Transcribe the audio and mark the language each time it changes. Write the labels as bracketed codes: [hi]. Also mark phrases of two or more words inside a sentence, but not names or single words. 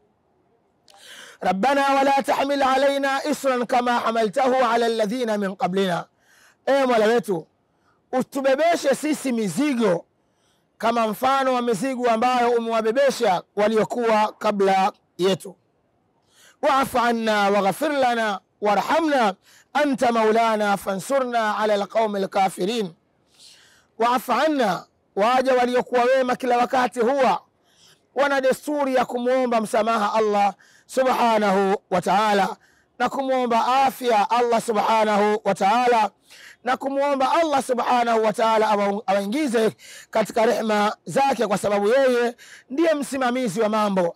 [ar] ربنا ولا تحمل علينا إصرا كما حملته على الذين من قبلنا, [sw] Mola wetu, utubebeshe sisi mizigo kama mfano wa mizigo ambayo umewabebesha waliokuwa kabla yetu. [ar] واعف عنا واغفر لنا وارحمنا أنت مولانا فانصرنا على القوم الكافرين. واعف عنا, [sw] waja waliokuwa wema kila wakati huwa wana desturi ya kumuomba msamaha Allah [ar] سبحانه وتعالى, [sw] na kumuomba afya Allah [ar] سبحانه وتعالى, [sw] na kumuomba Allah [ar] سبحانه وتعالى [sw] awaingize katika rehema zake, kwa sababu yeye ndiye msimamizi wa mambo.